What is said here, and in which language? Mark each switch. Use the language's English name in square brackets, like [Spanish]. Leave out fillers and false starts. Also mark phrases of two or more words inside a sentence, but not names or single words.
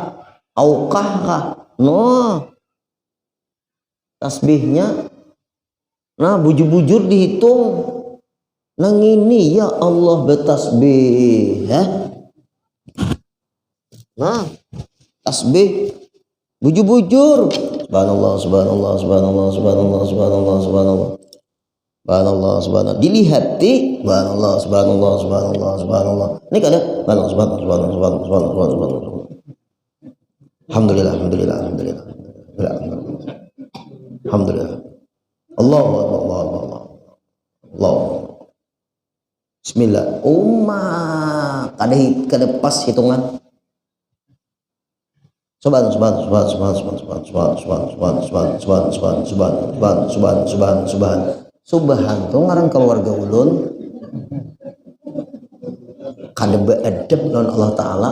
[Banjar] Aukah kah? No. Tasbihnya nah bujur-bujur dihitung. Nang ini ya Allah bertasbih, ya. Nah, tasbih bujur-bujur. [Arabic] سبحان الله، سبحان الله، سبحان الله، سبحان الله، سبحان الله، سبحان الله. سبحان الله، سبحان الله. Dilihati، سبحان الله، سبحان الله، سبحان الله، سبحان الله. [Banjar] Ini kada, [Arabic] سبحان الله، سبحان الله، سبحان الله، سبحان الله، سبحان الله، سبحان الله. الحمد لله، الحمد لله، الحمد لله، الحمد لله، الحمد لله. الله أكبر، الله أكبر، الله. [Banjar] Bismillah. Kada pas hitungan. Subhan tuh ngaran keluarga ulun kada beadab lawan Allah Ta'ala.